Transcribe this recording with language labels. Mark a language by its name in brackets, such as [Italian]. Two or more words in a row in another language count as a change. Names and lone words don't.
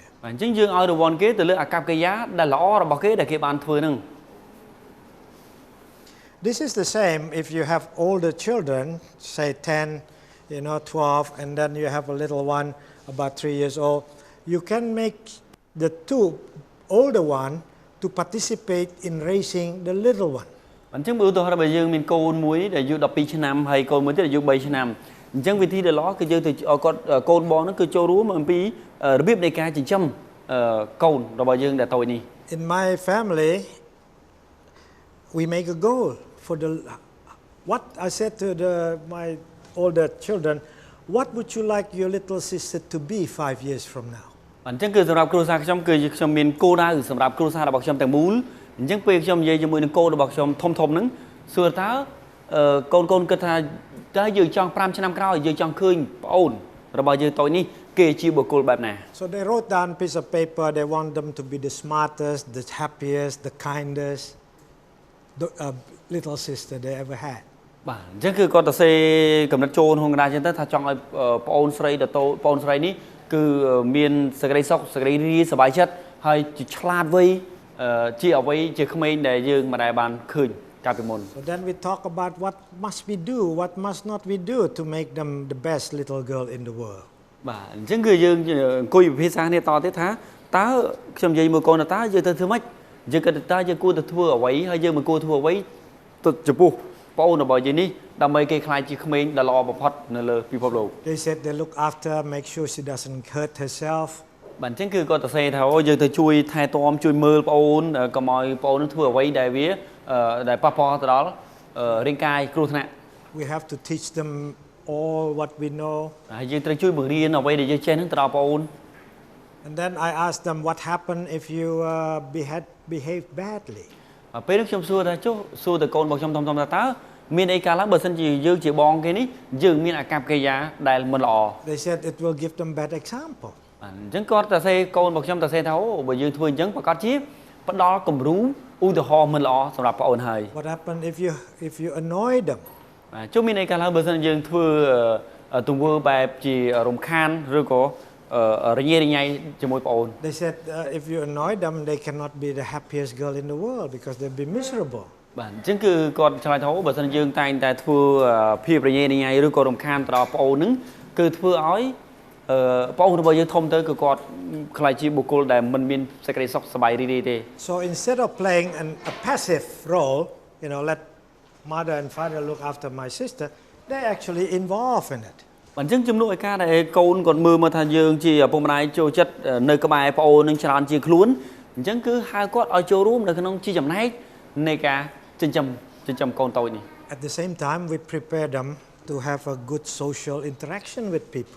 [Khmer] អញ្ចឹងយើងឲ្យរង្វាន់គេទៅលើអាកប្បកិរិយាដែលល្អរបស់គេដែលគេបានធ្វើហ្នឹង [English] This is the same if you have older children, say 10, 12, and then you have a little one about 3 years old. You can make the two older one to participate in raising the little one. [Khmer] អញ្ចឹងបើឧទាហរណ៍បើយើងមានកូនមួយដែលអាយុ12ឆ្នាំហើយកូនមួយទៀតអាយុ3ឆ្នាំអញ្ចឹងវិធីដែលល្អគឺយើងទៅគាត់កូនបងហ្នឹងគឺចូលរួមអំពីរបៀបនៃការចិញ្ចឹមកូនរបស់យើងដែលតូចនេះ [English] In my family, we make a goal for what I said to my older children, what would you like your little sister to be 5 years from now? [Khmer] អញ្ចឹងគឺសម្រាប់គ្រួសារខ្ញុំគឺខ្ញុំមានគោលដៅសម្រាប់គ្រួសាររបស់ខ្ញុំទាំងមូលអញ្ចឹងពេលខ្ញុំនិយាយជាមួយនឹងកូនរបស់ខ្ញុំធំហ្នឹងសួរតើកូនគិតថាតើយើងចង់5ឆ្នាំក្រោយយើងចង់ឃើញប្អូនរបស់យើងតូចនេះគេជាបុគ្គលបែបណា [English] So they wrote down a piece of paper. They want them to be the smartest, the happiest, the kindest little sister they ever had. [Khmer] បាទអញ្ចឹងគឺគាត់ទៅសេកំណត់ចូលក្នុងកណ្ដាលអញ្ចឹងទៅថាចង់ឲ្យប្អូនស្រីប្អូនស្រីនេះគឺមានសេចក្តីសុខសេចក្តីរីករាយសប្បាយចិត្តហើយជាឆ្លាតវៃជាអ្វីជាក្មេងដែលយើងមិនដែលបានឃើញកាលពីមុន [English] So then we talk about what must we do, what must not we do to make them the best little girl in the world. [Khmer] បាទអញ្ចឹងគឺយើងអង្គុយពិភាក្សាគ្នាតទៀតថាតើខ្ញុំនិយាយមួយកូនតើយើងទៅធ្វើម៉េចយើងគិតថាយើងគួរទៅធ្វើអ្វីហើយយើងមិនគួរធ្វើអ្វីទៅចំពោះប្អូនរបស់យើងនេះដើម្បីគេខ្លាចជាក្មេងដែលល្អបំផុតនៅលើពិភពលោក [English] They said they look after, make sure she doesn't hurt herself. [Khmer] បាទអញ្ចឹងគឺគាត់ទៅសេថាអូយើងទៅជួយថែទាំជួយមើលប្អូនកុំឲ្យប្អូននឹងធ្វើអ្វីដែលវាដែលប៉ះពាល់ទៅដល់រាងកាយគ្រោះថ្នាក់ហ [English] We have to teach them all what we know. [Khmer] ហើយយើងត្រូវជួយបង្រៀនអ្វីដែលយើងចេះហ្នឹងទៅដល់បងប្អូន [English] And then I asked them what happened if you behave badly. [Khmer] ពេលនេះខ្ញុំសួរថាចុះសួរទៅកូនរបស់ខ្ញុំធំៗថាតើមានអីកើតឡើងបើសិនជាយើងជាបងគេនេះយើងមានអាកប្បកិរិយាដែលមិនល្អ [English] They said it will give them bad example. [Khmer] អញ្ចឹងគាត់តែសេកូនរបស់ខ្ញុំតែសេថាអូបើយើងធ្វើអញ្ចឹងប្រកាសជាផ្ដល់គំរូឧទាហរណ៍មិនល្អសម្រាប់បងប្អូនហើយ [English] What happened if you annoy them? [Khmer] ចុះមានអីកើតឡើងបើសិនយើងធ្វើទង្វើបែបជារំខានឬក៏រញ៉េរញ៉ៃជាមួយបងប្អូន [English] They said if you annoy them they cannot be the happiest girl in the world because they'll be miserable. [Khmer] បាទអញ្ចឹងគឺគាត់ឆ្លើយថាបើសិនយើងតែងតែធ្វើភាពរញ៉េរញ៉ៃឬក៏រំខានទៅដល់បងប្អូនហ្នឹងគឺធ្វើឲ្យបងប្អូនរបស់យើងធំទៅគឺគាត់ខ្លាចជាបុគ្គលដែលមិនមានសេចក្តីសុខសប្បាយរីករាយទេ [English] So instead of playing a passive role, let mother and father look after my sister, they actually involved in it. [Khmer] អញ្ចឹងជំនួសឲ្យការដែលកូនគាត់មើលមកថាយើងជាឪពុកម្ដាយចូលចិត្តនៅក្បែរបងប្អូននឹងច្រើនជាងខ្លួនអញ្ចឹងគឺហៅគាត់ឲ្យចូលរួមនៅក្នុងជាចំណែកនៃការចិញ្ចឹមកូនតូចនេះ [English] At the same time we prepare them to have a good social interaction with people.